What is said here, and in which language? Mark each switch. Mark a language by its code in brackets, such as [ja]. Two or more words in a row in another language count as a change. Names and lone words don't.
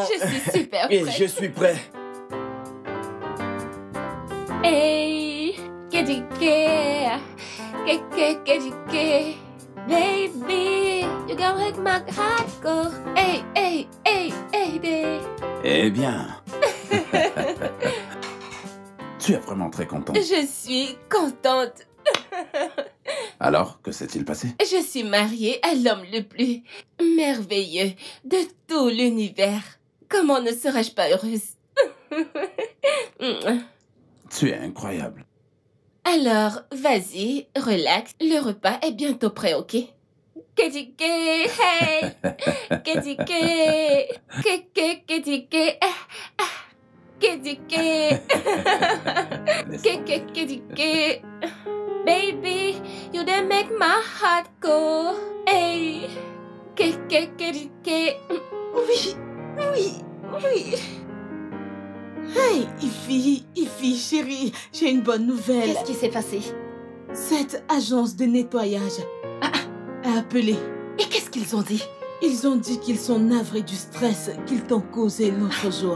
[fr] Oh, je suis super prêt. Et je suis prêt. Hey, KDK, KDK, [en] baby, you gonna make my heart go. Hey, hey, hey, hey, baby. [fr] Eh bien. Tu es vraiment très contente. Je suis contente. Alors, que s'est-il passé? Je suis mariée à l'homme le plus merveilleux de tout l'univers. Comment ne serais-je pas heureuse? Tu es incroyable. Alors, vas-y, relax. Le repas est bientôt prêt, ok? KDK, hey! KDK, KDK, KDK, KDK, [en] baby, you done make my heart go. Hey, KDK. [fr] Oui. Hey, Ify, chérie, j'ai une bonne nouvelle. Qu'est-ce qui s'est passé? Cette agence de nettoyage a appelé. Et qu'est-ce qu'ils ont dit? Ils ont dit qu'ils sont navrés du stress qu'ils t'ont causé l'autre jour.